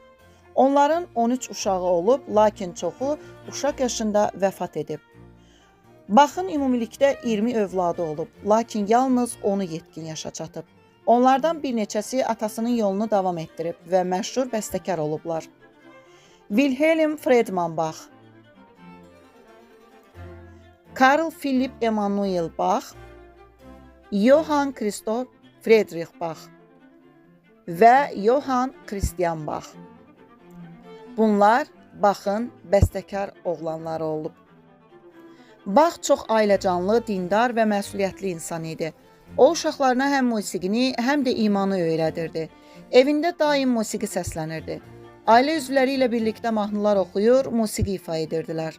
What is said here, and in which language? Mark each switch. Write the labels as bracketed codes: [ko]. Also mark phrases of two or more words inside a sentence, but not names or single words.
[az] Onların 13 uşağı olub, lakin çoxu uşaq yaşında vəfat edib. Bach'ın ümumilikdə 20 övladı olub, lakin yalnız onu yetkin yaşa çatıb. Onlardan bir neçəsi atasının yolunu davam etdirib və məşhur bəstəkar olublar. Wilhelm Friedman Bach, Karl Philipp Emanuel Bach, Johann Christoph Friedrich Bach və Johann Christian Bach. Bunlar Bach'ın bəstəkar oğlanları olub. Bach çox ailəcanlı, dindar və məsuliyyətli insan idi. O uşaqlarına həm musiqini, həm də imanı öyrədirdi. Evində daim musiqi səslənirdi. Ailə üzvləri ilə birlikdə mahnılar oxuyur, musiqi ifa edirdilər.